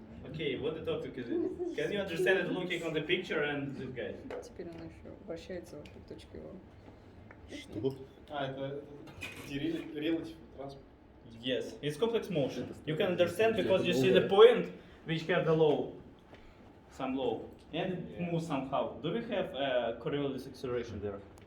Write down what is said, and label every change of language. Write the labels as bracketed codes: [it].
[en] Okay, what the topic is it? Can you understand it looking on the picture and this guy? [ru] Теперь она еще вращается вокруг точки О. Что? Это [en] relative transport. Yes, it's complex motion. You can understand because you see the point which have the low, some low, and it moves somehow. Do we have Coriolis acceleration there?